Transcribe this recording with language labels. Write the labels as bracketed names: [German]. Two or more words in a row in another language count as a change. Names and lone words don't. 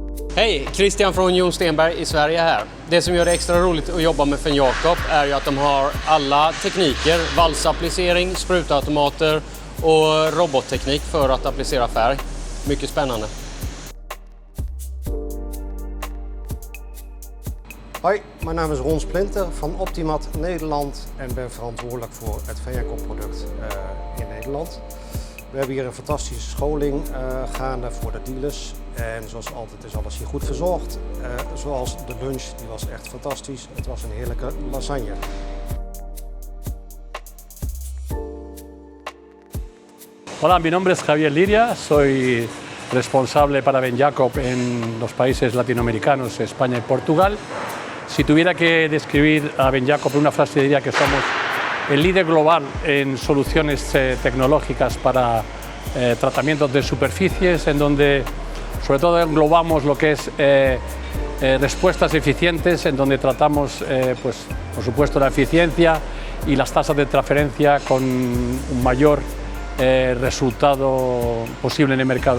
[Swedish] Hej, Christian från Jon Stenberg i Sverige här. Det som gör det extra roligt att jobba med Venjacob är ju att de har alla tekniker, valsapplicering, sprutautomater och robotteknik för att applicera färg. Mycket spännande. [Dutch] Hoi, mijn naam is Ron Splinter van Optimat Nederland en ben verantwoordelijk voor het Venjacob-product in Nederland. We hebben hier een fantastische scholing gaande voor de dealers en zoals altijd is alles hier goed verzorgd. Zoals de lunch, die was echt fantastisch. Het was een heerlijke lasagne. [Spanish] Hola, mi nombre es Javier Liria, soy responsable para Venjacob en los países latinoamericanos, España y Portugal. Si tuviera que describir a Venjacob en una frase diría que somos el líder global en soluciones tecnológicas para tratamientos de superficies, en donde sobre todo englobamos lo que es respuestas eficientes, en donde tratamos, pues, por supuesto, la eficiencia y las tasas de transferencia con un mayor resultado posible en el mercado.